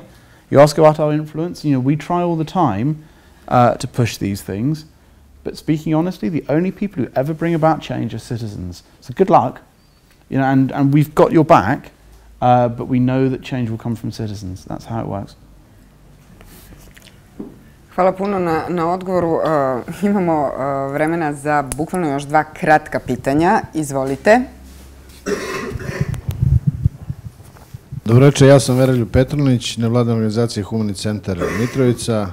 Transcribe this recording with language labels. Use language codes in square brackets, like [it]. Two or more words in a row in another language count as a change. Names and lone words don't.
[en] You ask about our influence, we try all the time to push these things. But speaking honestly, the only people who ever bring about change are citizens. So good luck, and we've got your back, but we know that change will come from citizens. That's how it works. [sr] Hvala puno na odgovoru. Imamo vremena za bukvalno još 2 kratka pitanja. Izvolite. Dobro večer, ja sam Veroljub Petronić, nevladina organizacija Humani centar Mitrovica.